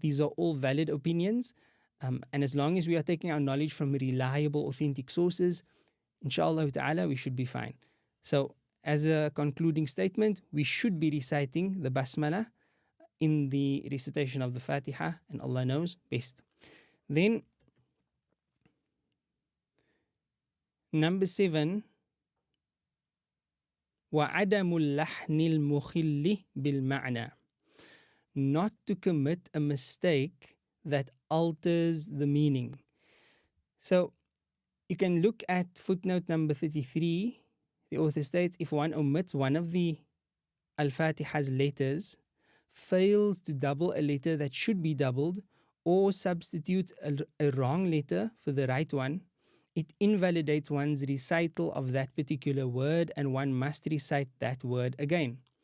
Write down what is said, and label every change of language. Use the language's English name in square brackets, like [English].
[English] These are all valid opinions. And as long as we are taking our knowledge from reliable, authentic sources, inshallah ta'ala, we should be fine. So, as a concluding statement, we should be reciting the basmala in the recitation of the Fatiha, and Allah knows best. Then, number 7, [Arabic] وَعَدَمُ اللَّحْنِ الْمُخِلِّ بِالْمَعْنَى. [English] Not to commit a mistake that alters the meaning. So, you can look at footnote number 33. The author states, if one omits one of the Al-Fatiha's letters, fails to double a letter that should be doubled, or substitutes a wrong letter for the right one, it invalidates one's recital of that particular word, and one must recite that word again.